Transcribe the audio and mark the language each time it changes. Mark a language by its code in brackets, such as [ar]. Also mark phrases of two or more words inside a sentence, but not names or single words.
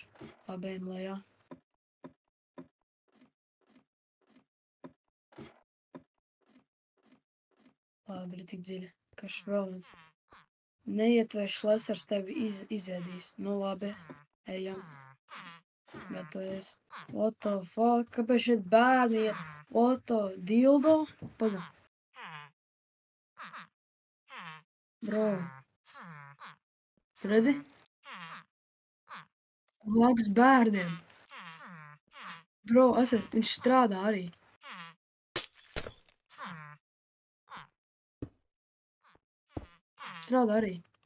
[lv] Abiem lejā. Labi, ir tik dziļi. Kas vēl viens? Neiet, vai šlesers tevi izēdīs. Nu labi, ejam. Gatavojies. [en] What the fuck? [lv] Kāpēc šeit bērni iet? [en] What the dildo? Paga. [lv] Bro. Tu redzi? Blakus bērniem. Bro, viņš strādā arī. Strādā arī.